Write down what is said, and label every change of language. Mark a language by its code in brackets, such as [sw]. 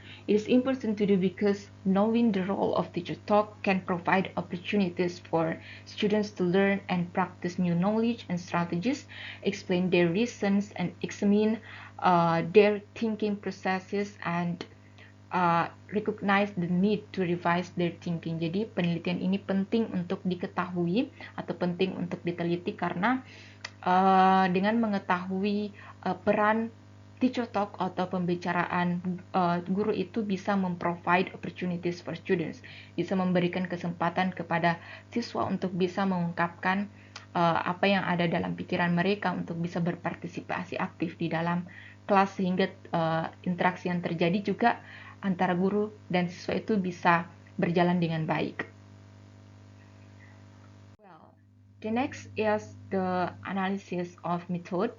[en] It is important to do because knowing the role of teacher talk can provide opportunities for students to learn and practice new knowledge and strategies, explain their reasons, and examine their thinking processes, and recognize the need to revise their thinking. [id] Jadi penelitian ini penting untuk diketahui atau penting untuk diteliti karena dengan mengetahui peran teacher talk atau pembicaraan guru itu bisa memprovide [en] opportunities for students, [id] bisa memberikan kesempatan kepada siswa untuk bisa mengungkapkan apa yang ada dalam pikiran mereka untuk bisa berpartisipasi aktif di dalam kelas, sehingga interaksi yang terjadi juga antara guru dan siswa itu bisa berjalan dengan baik. [en] The next is the analysis of method.